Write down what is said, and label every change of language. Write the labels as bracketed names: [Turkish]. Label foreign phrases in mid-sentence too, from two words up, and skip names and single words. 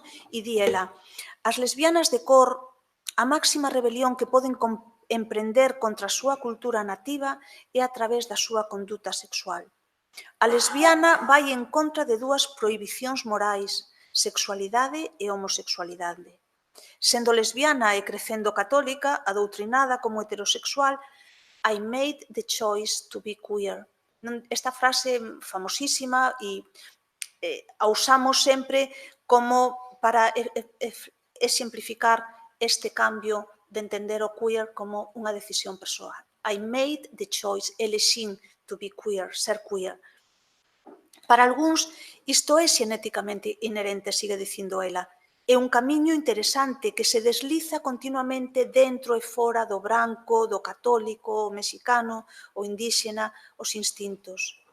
[Galician] E di ela, as lesbianas de cor, a máxima rebelión que poden emprender contra a súa cultura nativa é a través da súa conduta sexual. A lesbiana vai en contra de dúas prohibicións morais, sexualidade e homosexualidade. Sendo lesbiana e crecendo católica, adoutrinada como heterosexual, [English] I made the choice to be queer. [Galician] Esta frase famosísima e a usamos sempre como para exemplificar este cambio de entender o queer como unha decisión persoal. [English] I made the choice, elexín to be queer, [Galician] ser queer. Para algúns, isto é xenéticamente inherente, sigue dicindo ela. É un camiño interesante que se desliza continuamente dentro e fora do branco, do católico, o mexicano, o indíxena, os instintos.